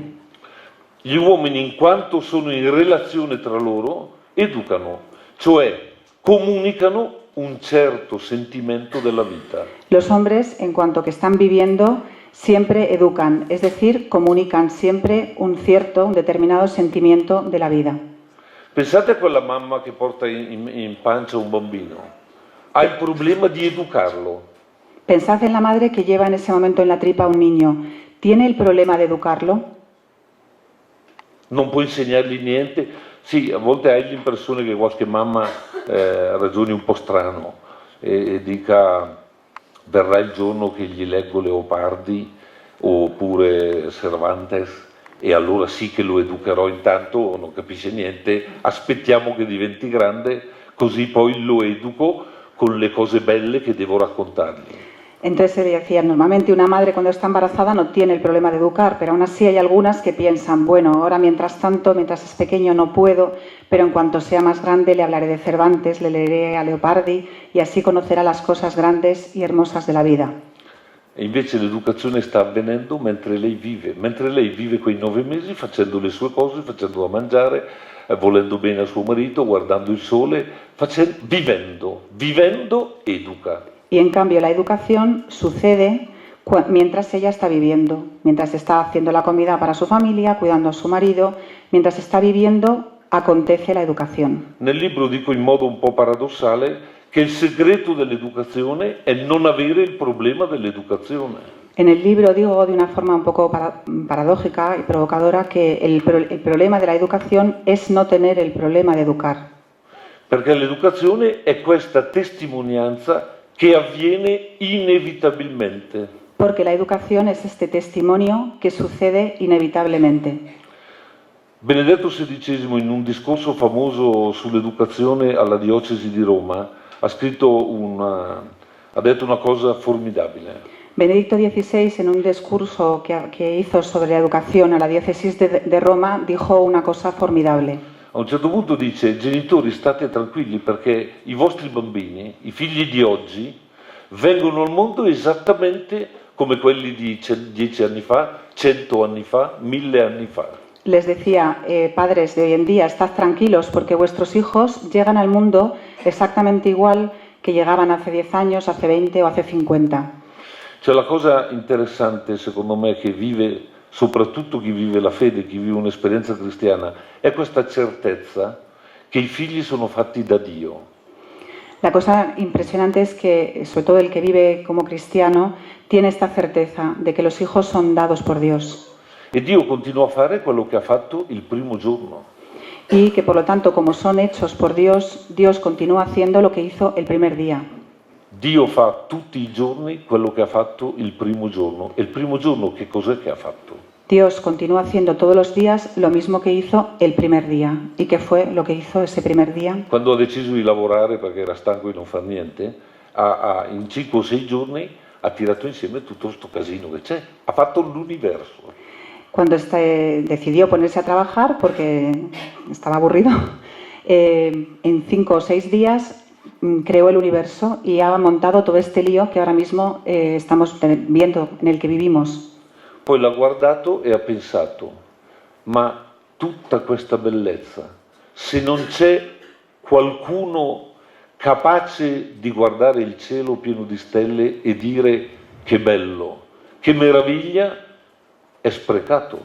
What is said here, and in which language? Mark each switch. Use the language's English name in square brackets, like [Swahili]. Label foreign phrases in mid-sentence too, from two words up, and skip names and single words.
[Italian] Gli uomini, in quanto sono in relazione tra loro, educano, cioè comunicano un certo sentimento della vita. [Spanish] Los hombres, en cuanto que están viviendo, siempre educan, es decir, comunican siempre un determinado sentimiento de la vida. [Italian] Pensate a quella mamma che porta in pancia un bambino. Ha il problema di educarlo. [Spanish] Pensad en la madre que lleva en ese momento en la tripa a un niño. ¿Tiene el problema de educarlo? [Italian] Non può insegnargli niente. Sì, a volte hai l'impressione che qualche mamma ragioni un po' strano e dica verrà il giorno che gli leggo Leopardi oppure Cervantes e allora sì che lo educherò, intanto non capisce niente, aspettiamo che diventi grande così poi lo educo con le cose belle che devo raccontargli. [Spanish] Entonces se decía, normalmente una madre cuando está embarazada no tiene el problema de educar, pero aún así hay algunas que piensan, bueno, ahora mientras tanto, mientras es pequeño no puedo, pero en cuanto sea más grande le hablaré de Cervantes, le leeré a Leopardi y así conocerá las cosas grandes y hermosas de la vida. [Italian] E invece l'educazione sta avvenendo mentre lei vive quei 9 mesi facendo le sue cose, facendo da mangiare, volendo bene a suo marito, guardando il sole, vivendo educa. [Spanish] Y en cambio la educación sucede mientras ella está viviendo, mientras está haciendo la comida para su familia, cuidando a su marido, mientras está viviendo acontece la educación. [Italian] Nel libro dico in modo un po' paradossale che il segreto dell'educazione è non avere il problema dell'educazione. [Spanish] En el libro digo de una forma un poco paradójica y provocadora que el problema de la educación es no tener el problema de educar. [Italian] Perché l'educazione è questa testimonianza che avviene inevitabilmente. [Spanish] Porque la educación es este testimonio que sucede inevitablemente. [Italian] Benedetto XVI, in un discorso famoso sull'educazione alla diocesi di Roma, ha detto una cosa formidabile. [Spanish] Benedicto XVI, en un discurso que hizo sobre la educación a la diócesis de Roma, dijo una cosa formidable. [Italian] A un certo punto dice: genitori, state tranquilli perché i vostri bambini, i figli di oggi, vengono al mondo esattamente come quelli di 10 anni fa, 100 anni fa, 1000 anni fa. [Spanish] Les decía, padres de hoy en día, estad tranquilos porque vuestros hijos llegan al mundo exactamente igual que llegaban hace 10 años, hace 20 o hace 50. [Italian] Cioè la cosa interessante secondo me che vive, soprattutto chi vive la fede, chi vive un'esperienza cristiana, è questa certezza che i figli sono fatti da Dio. [Spanish] La cosa impresionante es que, sobre todo el que vive como cristiano, tiene esta certeza de que los hijos son dados por Dios. [Italian] E Dio continua a fare quello che ha fatto il primo giorno. [Spanish] Y que por lo tanto, como son hechos por Dios, Dios continúa haciendo lo que hizo el primer día. [Italian] Dio fa tutti i giorni quello che ha fatto il primo giorno. E il primo giorno che cos'è che ha fatto? [Spanish] Dios continúa haciendo todos los días lo mismo que hizo el primer día. ¿Y qué fue lo que hizo ese primer día? [Italian] Quando ha deciso di lavorare perché era stanco di non far niente, in 5 o 6 giorni ha tirato insieme tutto questo casino che c'è. Ha fatto l'universo. [Spanish] Cuando decidió ponerse a trabajar, porque estaba aburrido, en 5 o 6 días creó el universo y ha montado todo este lío que ahora mismo estamos viendo, en el que vivimos. [Italian] Poi l'ha guardato e ha pensato, ma tutta questa bellezza, se non c'è qualcuno capace di guardare il cielo pieno di stelle e dire che bello, che meraviglia, è sprecato.